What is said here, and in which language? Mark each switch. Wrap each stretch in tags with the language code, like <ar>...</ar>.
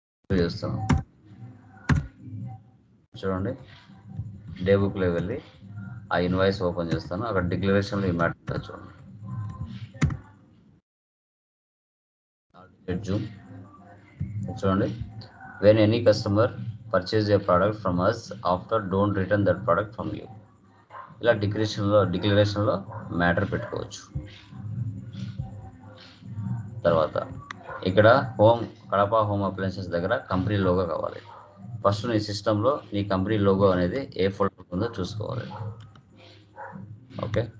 <te>చేస్తాను చూడండి, డే బుక్లో వెళ్ళి ఆ ఇన్వాయిస్ ఓపెన్ చేస్తాను, అక్కడ డిక్లరేషన్లో ఈ మ్యాటర్ చూడండి. జూమ్ చూడండి,</te> <en>when any customer purchase a product from us after don't return that product from you.</en> <te>ఇలా డిక్లరేషన్లో మ్యాటర్ పెట్టుకోవచ్చు. తర్వాత ఇక్కడ కడప హోమ్ అప్లయన్సెస్ దగ్గర కంపెనీ లోగో కావాలి. ఫస్ట్ నీ సిస్టంలో నీ కంపెనీ లోగో అనేది ఏ ఫోల్డర్ ఉందో చూసుకోవాలి. ఓకే,</te>